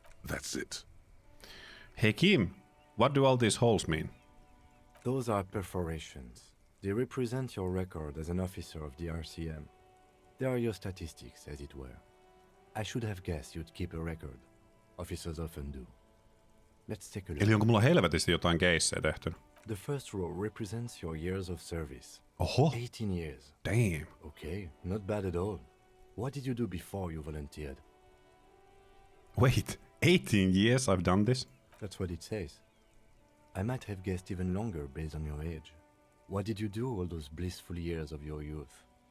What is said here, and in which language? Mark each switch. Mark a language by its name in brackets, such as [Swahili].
[English] That's it. Hey Kim, what do all these holes mean? Those are perforations. They represent your record as an officer of the RCM. They are your statistics, as it were. I should have guessed you'd keep a record. Officers often do. Let's take a look. [Finnish] Eli onko mulla helvetisti jotain keissejä tehty? [English] The first row represents your years of service. Oho, 18 years. damn. Okay, not bad at all. What did you do before you volunteered? Wait, 18 years I've done this? That's what it says. I might have guessed even longer based on your age. What did you do all those blissful years of your youth?